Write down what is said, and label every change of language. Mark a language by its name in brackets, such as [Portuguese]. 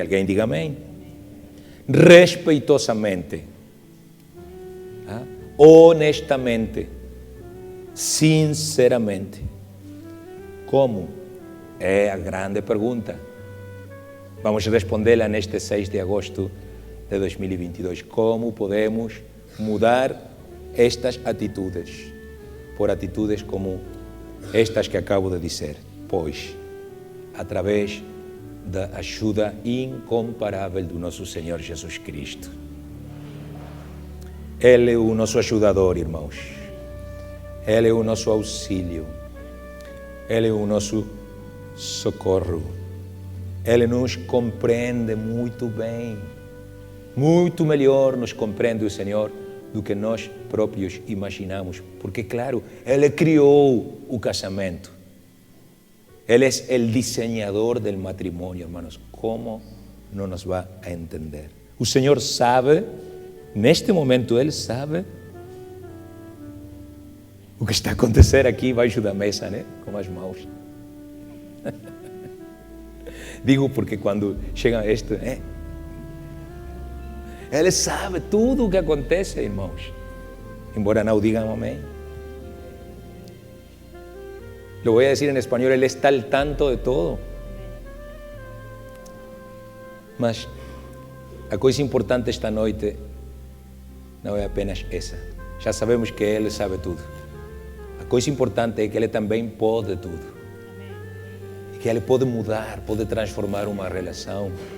[Portuguese] Alguém diga amém? Respeitosamente, honestamente, sinceramente. Como? É a grande pergunta. Vamos respondê-la neste 6 de agosto de 2022. Como podemos mudar estas atitudes por atitudes como estas que acabo de dizer? Pois, através da ajuda incomparável do nosso Senhor Jesus Cristo. Ele é o nosso ajudador, irmãos. Ele é o nosso auxílio. Ele é o nosso socorro. Ele nos compreende muito bem. Muito melhor nos compreende o Senhor do que nós próprios imaginamos. Porque, claro, Ele criou o casamento. Ele é o [Spanish] diseñador del matrimonio, hermanos. [Portuguese] Como não nos vai a entender? O Senhor sabe, neste momento Ele sabe o que está a acontecer aqui embaixo da mesa, né? Com as mãos. Digo porque quando chega este, Ele sabe tudo o que acontece, irmãos. Embora não digam amém. [Spanish] Lo voy a decir en español, Él está al tanto de todo. [Portuguese] Mas a coisa importante esta noite não é apenas essa. Já sabemos que Ele sabe tudo. A coisa importante é que Ele também pode tudo. E que Ele pode mudar, pode transformar uma relação.